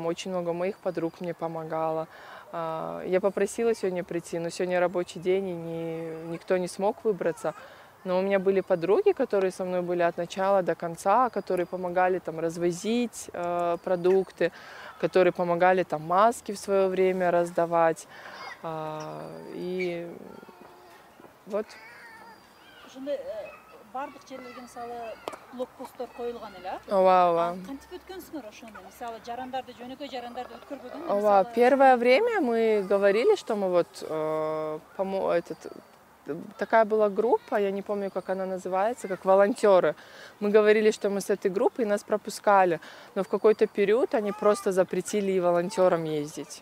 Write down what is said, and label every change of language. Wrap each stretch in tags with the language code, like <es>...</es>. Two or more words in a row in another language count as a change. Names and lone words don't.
<ru>Очень много моих подруг мне помогало. Я попросила сегодня прийти, но сегодня рабочий день, и никто не смог выбраться. Но у меня были подруги, которые со мной были от начала до конца, которые помогали там развозить продукты, которые помогали там маски в свое время раздавать. И вот.</ru> <ky>Бардык жерлерге мисалы блокпосттор коюлган эле. Ооба. Кантип өткөнсүңөр ошону? Мисалы жарандарды, жөнөкөй жарандарды өткөрбөгөнбү? Ооба,</ky> <ru>первое время мы говорили, что мы вот такая была группа, я не помню, как она называется, как волонтеры. Мы говорили, что мы с этой группой, и нас пропускали. Но в какой-то период они просто запретили и волонтерам ездить.</ru>